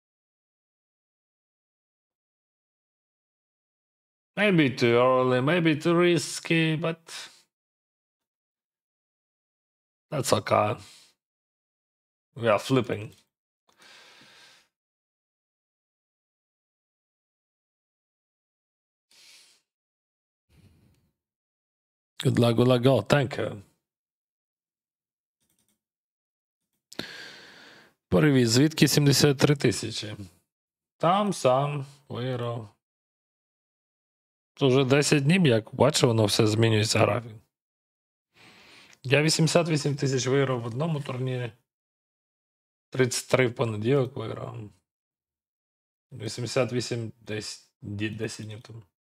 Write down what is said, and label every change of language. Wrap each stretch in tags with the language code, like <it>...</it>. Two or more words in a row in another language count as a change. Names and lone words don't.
<en>Maybe too early, maybe too risky, but that's okay. We are flipping. Good luck. Go. Thank you.</en> <uk>Привіт, звідки 73 тисячі? Там сам виграв. Уже 10 днів, як бачу, воно все змінюється графік. Я 88 тисяч виграв в одному турнірі. 33 в понеділок виграв. 88 10 днів тому.</uk>